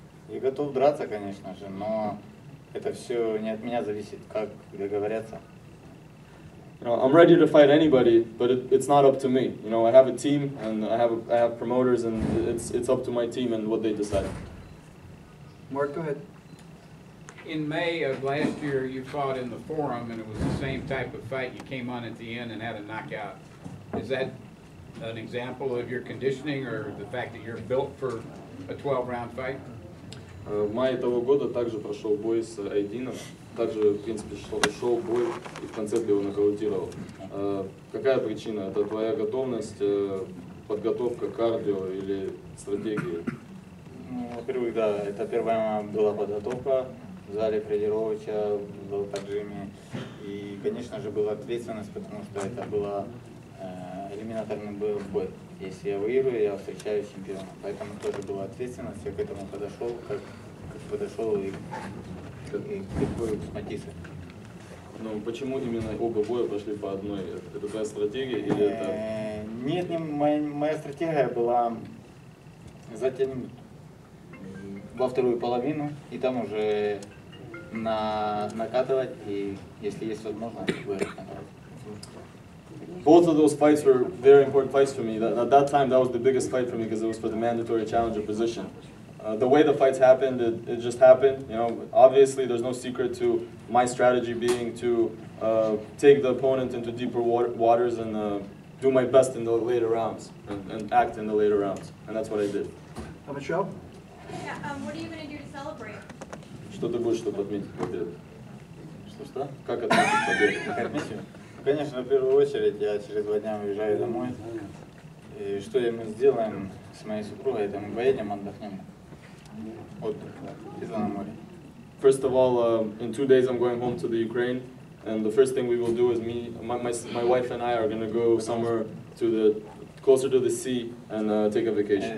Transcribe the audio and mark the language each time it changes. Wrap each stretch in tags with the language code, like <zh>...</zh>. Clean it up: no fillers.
<ru>Я готов драться, конечно же, но это все не от меня зависит, как договорятся.</ru> <en>You know, I'm ready to fight anybody, but it's not up to me. You know, I have a team and I have promoters, and it's up to my team and what they decide. Mark, go ahead. In May of last year, you fought in the Forum, and it was the same type of fight. You came on at the end and had a knockout. Is that an example of your conditioning or the fact that you're built for a 12-round fight?</en> <ru>В мае того года также прошел бой с Айдином. Также, в принципе, шел бой и в конце ты его нокаутировал. Какая причина? Это твоя готовность, подготовка, кардио или стратегия? Ну, во-первых, да, это первая была подготовка в зале тренировоча, в поджиме. И, конечно же, была ответственность, потому что это была элиминаторный бой. Если я выиграю, я встречаюсь с чемпионом. Поэтому тоже была ответственность, я к этому подошел, как подошел и к бою с Matthysse. Ну, почему именно оба боя пошли по одной? Это твоя стратегия или это... Нет, моя стратегия была затянуть во вторую половину и там уже накатывать, и если есть возможность, выиграть.</ru> <en>Both of those fights were very important fights for me. At that time, that was the biggest fight for me because it was for the mandatory challenger position. The way the fights happened, it just happened. You know, obviously, there's no secret to my strategy being to take the opponent into deeper waters and do my best in the later rounds and act in the later rounds, and that's what I did. Michelle? Yeah, what are you going to do to celebrate?</en> <ru>Что ты будешь, чтобы отметить победу? Что? Как отметить победу? Как отметить? Конечно, в первую очередь я через 2 дня уезжаю домой. И что мы сделаем с моей супругой, это мы поедем, отдохнем. Отдых, на море.</ru> <en>First of all, in 2 days I'm going home to the Ukraine, and the first thing we will do is my wife and I are going to go somewhere closer to the sea and take a vacation.</en>